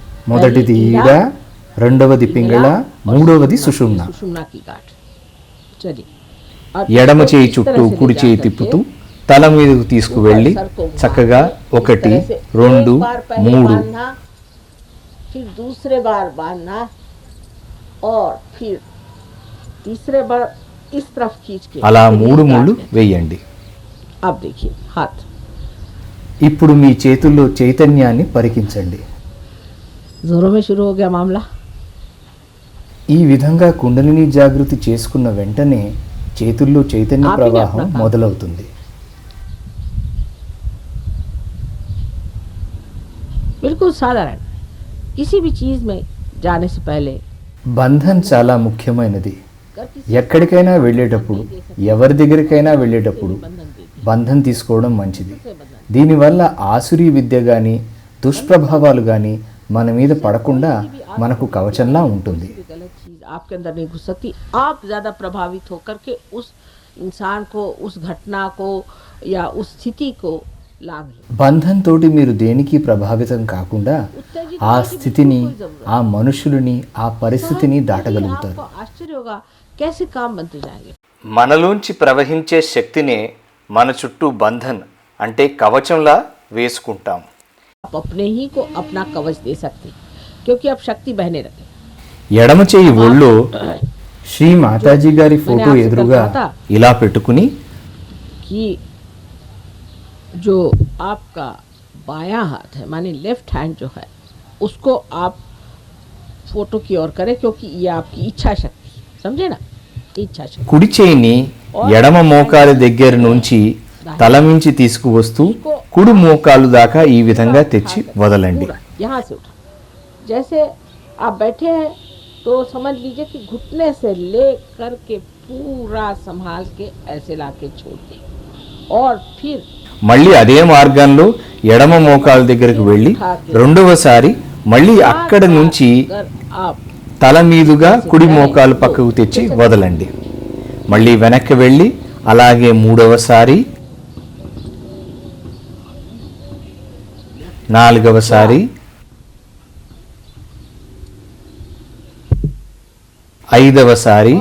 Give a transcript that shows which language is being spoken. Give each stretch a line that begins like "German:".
Telugu: మొదటిది ఈడ, రెండవది పింగళ, మూడవది సుషుమ్న.
Hindi: सुषुम्ना की गांठ. चलिए
Telugu: ఎడమ చేయి చుట్టూ కుడి చేయి తిప్పుతూ తల మీదకు తీసుకువెళ్ళి చక్కగా 1 2 3
Hindi: फिर दूसरे बार बांधना और फिर तीसरे बार इस तरफ खींच के
Telugu: అలా 3 ముళ్ళు వేయండి.
Hindi: अब देखिए हाथ
Telugu: ఇప్పుడు మీ చేతుల్లో చైతన్యాన్ని పరికించండి.
Hindi: जोरों में शुरू हो गया मामला.
Telugu: ఈ విధంగా కుండలిని జాగృతి చేసుకున్న వెంటనే చేతుల్లో చైతన్య ప్రవాహం మొదలవుతుంది.
Hindi: बिल्कुल साधारण किसी भी चीज में जाने से पहले
Telugu: బంధన్ చాలా ముఖ్యమైనది. ఎక్కడికైనా వెళ్ళేటప్పుడు ఎవరి దగ్గరికైనా వెళ్ళేటప్పుడు బంధం తీసుకోవడం మంచిది. దీనివల్ల ఆసురీ విద్య కానీ దుష్ప్రభావాలు కానీ మన మీద పడకుండా మనకు కవచంలా ఉంటుంది.
Hindi: गलत चीज आपके अंदर नहीं घुस सकती. आप ज्यादा प्रभावित होकर के उस इंसान को, उस घटना को या उस स्थिति को लाभ लो.
Telugu: బంధం తోటి మీరు దేనికి ప్రభావితం కాకుండా ఆ స్థితిని, ఆ మనుషులని, ఆ పరిస్థితిని దాటగలుగుతారు.
Hindi: आपको आश्चर्य होगा कैसे काम बनते जाएंगे.
Telugu: మనలోంచి ప్రవహించే శక్తినే మన చుట్టూ బంధన్ అంటే కవచంలా వేసుకుంటాం.
Hindi: आप अपने ही को अपना कवच दे सकते क्योंकि अब शक्ति बहने लगे.
Telugu: ఎడమ చేయి ఒళ్ళో శ్రీ మాతాజీ గారి ఫోటో ఎదురుగా ఇలా పెట్టుకుని
Hindi: कि जो आपका बायां हाथ है माने लेफ्ट हैंड जो है उसको आप फोटो की ओर करें क्योंकि ये आपकी इच्छा शक्ति, समझे ना, इच्छा शक्ति.
Telugu: కుడి చేయిని ఎడమ మోకాలి దగ్గర నుంచి తల మించి తీసుకువస్తూ కుడి మోకాలు దాకా ఈ విధంగా తెచ్చి వదలండి.
Hindi: यहाँ से उठा. जैसे आप बैठे हैं तो समझ लीजिए कि घुटने से ले कर के पूरा संभाल के ऐसे लाके छोड़ दें और फिर
Telugu: మళ్ళీ అదే మార్గంలో ఎడమ మోకాలు దగ్గరకు వెళ్ళి రెండవసారి మళ్ళీ అక్కడ నుంచి
Hindi: अगर आप
Telugu: తల మీదుగా కుడి మోకాలు పక్కకు తెచ్చి వదలండి. మళ్ళీ వెనక్కి వెళ్ళి అలాగే మూడవసారి, నాలుగవసారి, ఐదవసారి,